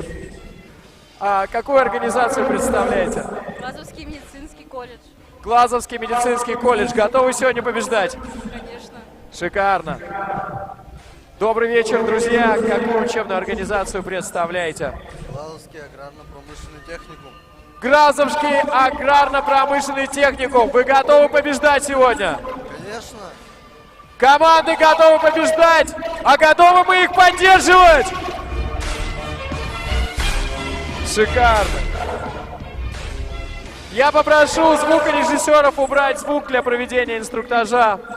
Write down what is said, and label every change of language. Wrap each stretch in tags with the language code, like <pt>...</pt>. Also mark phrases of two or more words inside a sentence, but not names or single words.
<ru>А какую организацию представляете? Глазовский медицинский колледж. Глазовский медицинский колледж. Готовы сегодня побеждать? Конечно. Шикарно. Добрый вечер, друзья. Какую учебную организацию представляете? Глазовский аграрно-промышленный техникум. Глазовский аграрно-промышленный техникум. Вы готовы побеждать сегодня? Конечно. Команды готовы побеждать, а готовы мы их поддерживать? Шикарно. Я попрошу звукорежиссеров убрать звук для проведения инструктажа.</ru>